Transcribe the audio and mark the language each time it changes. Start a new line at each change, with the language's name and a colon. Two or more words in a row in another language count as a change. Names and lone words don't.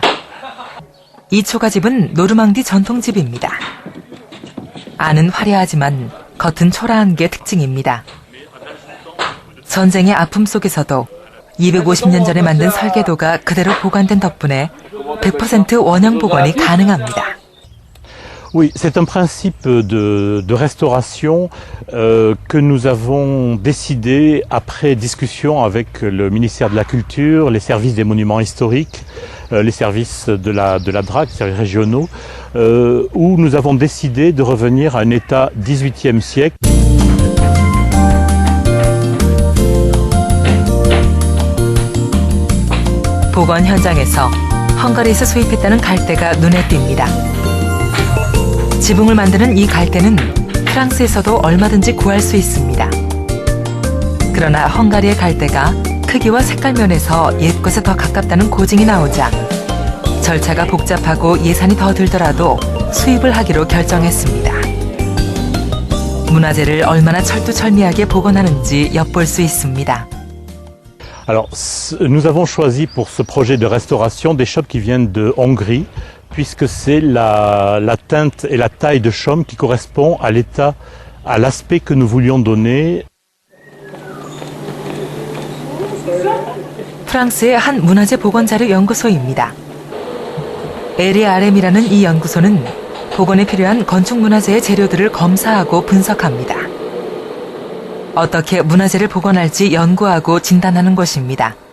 Korean: 이 초가집은 노르망디 전통집입니다. 안은 화려하지만 겉은 초라한 게 특징입니다. 전쟁의 아픔 속에서도 250년 전에 만든 설계도가 그대로 보관된 덕분에 100% 원형 복원이 가능합니다.
French: Oui, c'est un principe de restauration que nous avons décidé après discussion avec le ministère de la Culture, les services des monuments historiques, les services de la DRAC, les services régionaux, où nous avons décidé de revenir à un état 18e siècle.
Korean: 복원 현장에서 헝가리에서 수입했다는 갈대가 눈에 띕니다. 지붕을 만드는 이 갈대는 프랑스에서도 얼마든지 구할 수 있습니다. 그러나 헝가리의 갈대가 크기와 색깔 면에서 옛것에 더 가깝다는 고증이 나오자 절차가 복잡하고 예산이 더 들더라도 수입을 하기로 결정했습니다. 문화재를 얼마나 철두철미하게 복원하는지 엿볼 수 있습니다.
French: Alors, nous avons choisi pour ce projet de restauration des chaumes qui viennent de Hongrie, puisque c'est la teinte et la taille de chaume qui correspond à l'état, à l'aspect que nous voulions donner.
Korean: 프랑스의 한 문화재 복원자료 연구소입니다. 에리아렘이라는 이 연구소는 복원에 필요한 건축 문화재의 재료들을 검사하고 분석합니다. 어떻게 문화재를 복원할지 연구하고 진단하는 곳입니다.